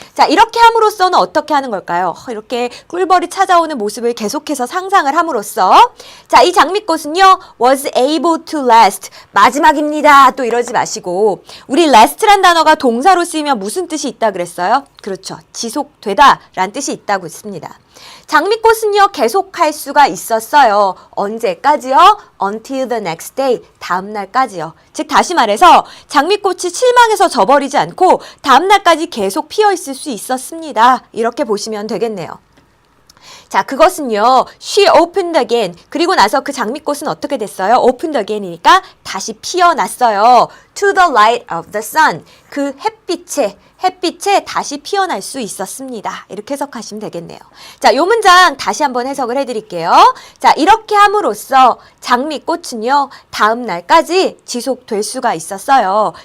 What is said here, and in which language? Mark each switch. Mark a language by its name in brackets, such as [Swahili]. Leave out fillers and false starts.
[Korean] 자, 이렇게 함으로써는 어떻게 하는 걸까요? 이렇게 꿀벌이 찾아오는 모습을 계속해서 상상을 함으로써 자, 이 장미꽃은요 [English] was able to last, [Korean] 마지막입니다. 또 이러지 마시고 우리 last란 단어가 동사로 쓰이면 무슨 뜻이 있다 그랬어요? 그렇죠. 지속되다 라는 뜻이 있다고 했습니다. 장미꽃은요 계속할 수가 있었어요. 언제까지요? [English] Until the next day, [Korean] 다음 날까지요. 즉 다시 말해서 장미꽃이 실망해서 져버리지 않고 다음 날까지 계속 피어 있을 수 있었습니다. 이렇게 보시면 되겠네요. 자, 그것은요, [English] she opened again. [Korean] 그리고 나서 그 장미꽃은 어떻게 됐어요? [English] opened again [Korean] 이니까 다시 피어났어요. [English] to the light of the sun. [Korean] 그 햇빛에 다시 피어날 수 있었습니다. 이렇게 해석하시면 되겠네요. 자, 요 문장 다시 한번 해석을 해드릴게요. 자, 이렇게 함으로써 장미꽃은요, 다음 날까지 지속될 수가 있었어요.